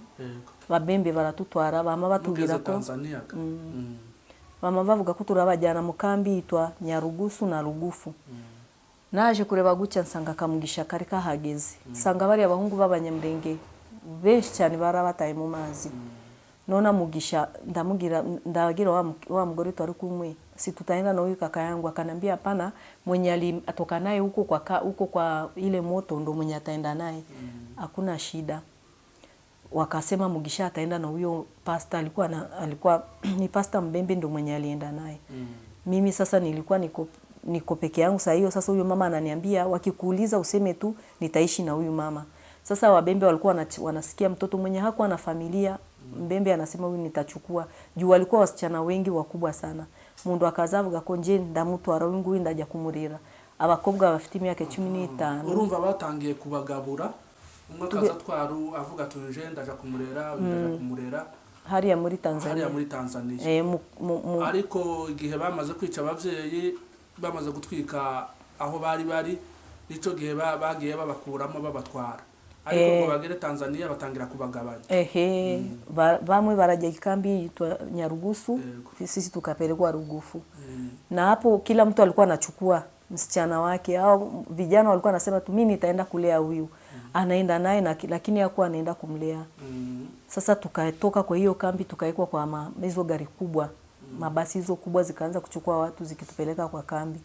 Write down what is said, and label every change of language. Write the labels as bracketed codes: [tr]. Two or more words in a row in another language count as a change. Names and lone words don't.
[rw] Babembe baratutwara bama batubwira ko bama bavuga ko turabajyana mu kambi yitwa Nyarugusu na Rugufu. Naje kureba gucya nsanga Kamugisha kari kahageze. Sanga bari abahungu b'Abanyamrenge benshi cyane barabataye mu mazi. Nona Mugisha ndagira wa mugore twari kumwe, [sw] si tutaenda na huyu kaka yangu. Akanambia hapana, mwenye atoka naye huko kwa ile moto ndo mwenye ataenda naye. Hakuna shida. Wakasema Mugisha ataenda na huyo pasta, alikuwa ni pasta Mbembe ndo mwenye alienda naye. Mimi sasa nilikuwa niko peke yangu saa hiyo. Sasa huyo mama ananiambia wakikuuliza useme tu nitaishi na huyu mama. Sasa Wabembe walikuwa wanasikia mtoto mwenye hakuwa na familia. Mbembe anasema huyu nitachukua. Juu walikuwa wasichana wengi wakubwa sana. [rw] Mundu akazavuga ko nje ndamutwara wingu ndaja kumurira. Abakobwa bafite imyaka 15. Urumva batangiye kubagabura. Umwe akaza twaru avuga tuje ndaja kumurera, ndaja kumurera. hariya muri Tanzania. Ariko igihe bamaze kwica abavyeyi bamaze gutwika aho bari nico gihe bagiye babakuramo babatwara, ariko ngo bagere Tanzania batangira kubagabanya. Bamwe barajya ikambi yitwa Nyarugusu, [sw] sisi tukapelekwa Rugufu. Na hapo kila mtu alikuwa anachukua msichana wake, au vijana walikuwa nasema tu mimi nitaenda kulea huyu, anaenda naye lakini hakuwa anaenda kumlea. Sasa tukatoka kwa hiyo kambi tukaekwa kwa hizo gari kubwa, mabasi hizo kubwa zikaanza kuchukua watu zikitupeleka kwa kambi.